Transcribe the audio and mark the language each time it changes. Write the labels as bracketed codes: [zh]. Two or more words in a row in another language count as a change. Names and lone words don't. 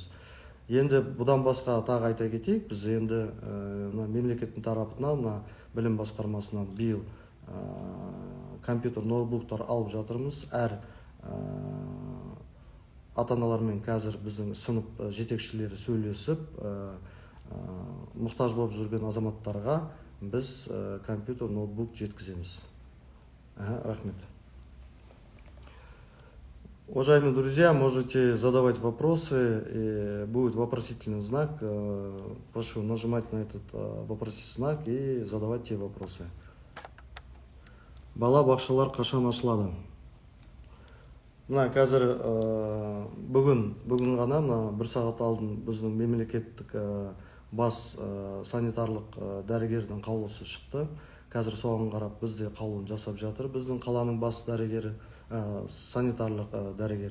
[kk] Енді бұдан басқа тағы айта кетейік, біз енді мемлекеттің тарапынан, білім басқармасынан биыл компьютер ноутбуктар алып жатырмыз. Әр ата-аналармен қазір біздің сынып жетекшілері сөйлесіп, мұқтаж болып жүрген азаматтарға біз компьютер ноутбук жеткіземіз. Рахмет. [ru] Уважаемые друзья, можете задавать вопросы, и будет вопросительный знак. Прошу нажимать на этот вопросительный знак и задавать те вопросы. [kk] Бала бақшалар қашан ашылады? Қазір бүгін ғана бір сағат алдын біздің мемлекеттік бас санитарлық дәрігердің қаулысы шықты. Қазір соған қарап бізде қаулын жасап жатыр. Біздің қаланың бас дәрігері, санитарлық дәрігер.